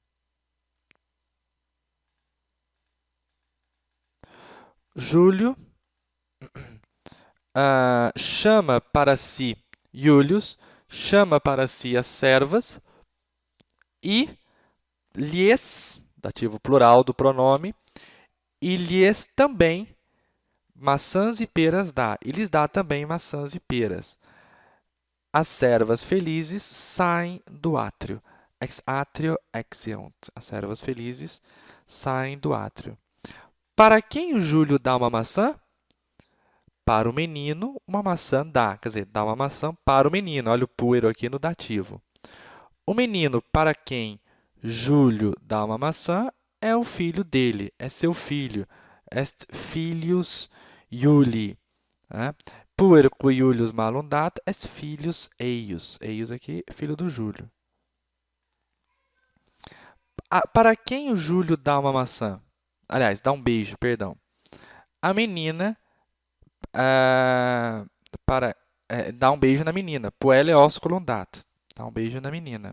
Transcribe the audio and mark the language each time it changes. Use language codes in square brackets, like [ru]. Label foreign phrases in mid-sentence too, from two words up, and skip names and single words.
[pt] Júlio chama para si Július, chama para si as servas e lhes, dativo plural do pronome, e lhes também maçãs e peras dá. E lhes dá também maçãs e peras. As servas felizes saem do átrio. [la] Ex atrio exeunt. [pt] As servas felizes saem do átrio. Para quem o Júlio dá uma maçã? Para o menino, uma maçã dá. Quer dizer, dá uma maçã para o menino. Olha o puero aqui no dativo. O menino para quem Júlio dá uma maçã é o filho dele, é seu filho. [la] Est filius Iuli. Puer qui Iulius malum dat est filius eius. [pt] Eius aqui, filho do Júlio. Para quem o Júlio dá uma maçã? Aliás, dá um beijo, perdão. A menina dá um beijo na menina. [la] Puelle osculum dat. [pt] Dá um beijo na menina.